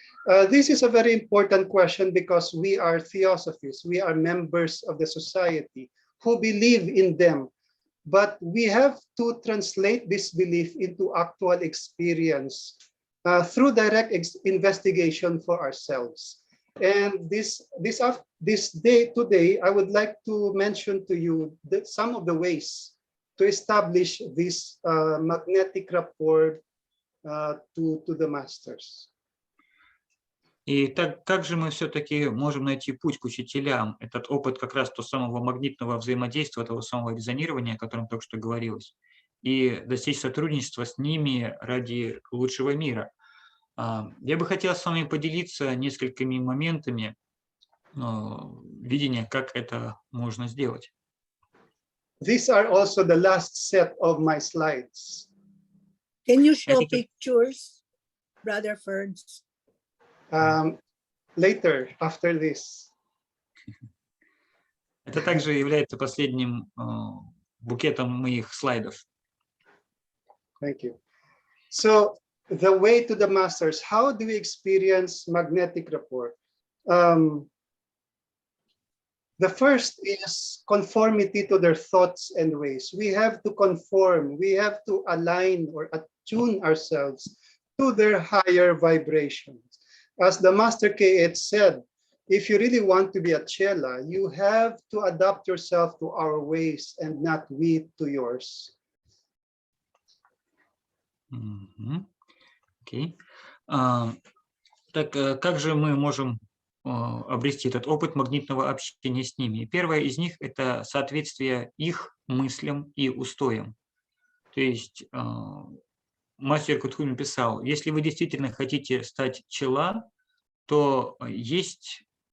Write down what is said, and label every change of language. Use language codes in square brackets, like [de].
[en] This is a very important question because we are theosophists, we are members of the society who believe in them, but we have to translate this belief into actual experience through direct investigation for ourselves. And this day today, I would like to mention to you that some of the ways to establish this magnetic rapport to the masters. [ru] И так, как же мы все-таки можем найти путь к учителям? Этот опыт как раз того самого магнитного взаимодействия, того самого резонирования, о котором только что говорилось, и достичь сотрудничества с ними ради лучшего мира. Я бы хотел с вами поделиться несколькими моментами видения, как это можно сделать. [en] These are also the last set of my slides. Can you show pictures, Brother Ferds? Later, after this. [ru] Это также является последним букетом моих слайдов. [en] Thank you. So, the way to the masters, how do we experience magnetic rapport? The first is conformity to their thoughts and ways. We have to conform, we have to align or attune ourselves to their higher vibrations. As the Master K.H. said, if you really want to be a chela, you have to adapt yourself to our ways and not we to yours. [ru] Окей. Так как же мы можем обрести этот опыт магнитного общения с ними? Первое из них – это соответствие их мыслям и устоям. То есть мастер Кутхуми писал, если вы действительно хотите стать чела, то есть